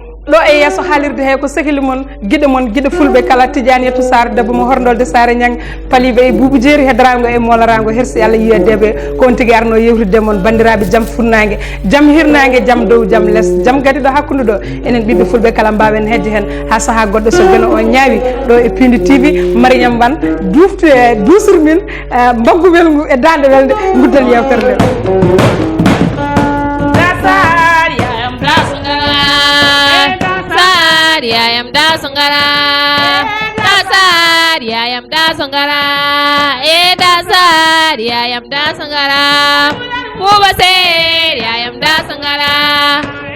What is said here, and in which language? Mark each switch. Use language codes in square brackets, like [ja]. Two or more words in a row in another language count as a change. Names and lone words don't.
[ff] Ɗo e yeeso haalirde he ko sehili mon, giɗo mon, giɗo fulɓe kala, Tidiane Yatou Sarr, debbo mo Horndolde Saare Niang, Palibe e Boubou Jeeri, heddorango e Molarango, hersi Allah yiyadeɓe, ko on tigi arno yewtidde mon, bandiraɓe, jaam funnangue, jaam hirnangue, jaam dow, jaam less, jaam gadi ɗo hakkude ɗo, enen ɓiɓɓe fulɓe kala mbawen hedde hen, ha saaha goɗɗo so jano o ñaawi, ɗo e Pindi T V, Mariam Wane, duftu e, dusir min, Eh, mbaggu welngu e dande welde guddal yewtere nde. Da Sar, yayam da Sungara. Sar, yayam da Sungara. Da Sar, yayam da Sungara. Eh, da Sar, yayam da Sungara. Buba Ser, yayam da Sungara.